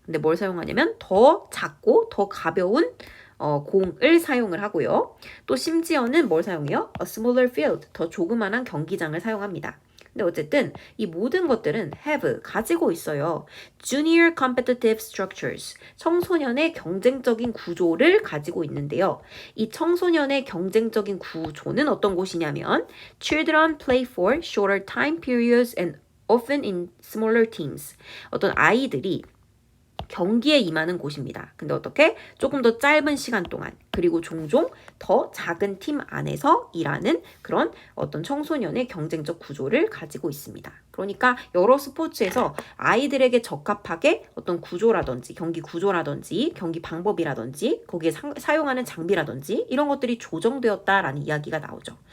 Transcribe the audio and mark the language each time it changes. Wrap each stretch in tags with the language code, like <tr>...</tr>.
<ko>근데 뭘 사용하냐면 더 작고 더 가벼운 공을 사용을 하고요. 또 심지어는 뭘 사용해요?</ko> <en>A smaller field,</en> <ko>더 조그만한 경기장을 사용합니다. 근데 어쨌든 이 모든 것들은 have, 가지고 있어요.</ko> <en>Junior competitive structures,</en> <ko>청소년의 경쟁적인 구조를 가지고 있는데요. 이 청소년의 경쟁적인 구조는 어떤 곳이냐면</ko> <en>Children play for shorter time periods and often in smaller teams.</en> <ko>어떤 아이들이 경기에 임하는 곳입니다. 근데 어떻게? 조금 더 짧은 시간 동안 그리고 종종 더 작은 팀 안에서 일하는 그런 어떤 청소년의 경쟁적 구조를 가지고 있습니다. 그러니까 여러 스포츠에서 아이들에게 적합하게 어떤 구조라든지 경기 구조라든지 경기 방법이라든지 거기에 사용하는 장비라든지 이런 것들이 조정되었다라는 이야기가 나오죠.</ko>